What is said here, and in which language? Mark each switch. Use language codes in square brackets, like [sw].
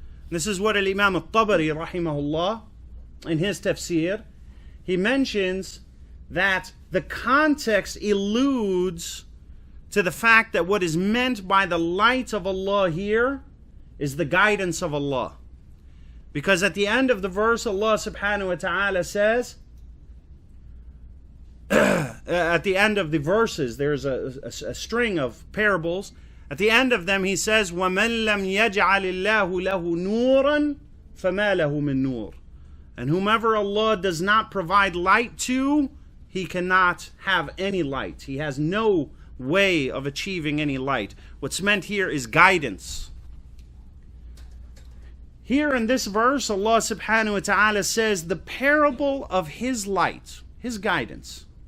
[en] This is what Imam al-Tabari, rahimahullah, in his tafsir, he mentions that the context alludes to the fact that what is meant by the light of Allah here is the guidance of Allah. Because at the end of the verse, Allah subhanahu wa ta'ala says, at the end of the verses, there's a string of parables. At the end of them, He says, [ar] وَمَنْ لَمْ يَجْعَلِ اللَّهُ لَهُ نُورًا فَمَا لَهُ مِن نُور. [en] And whomever Allah does not provide light to, he cannot have any light. He has no way of achieving any light. What's meant here is guidance. Here in this verse, Allah subhanahu wa ta'ala says the parable of His light, His guidance.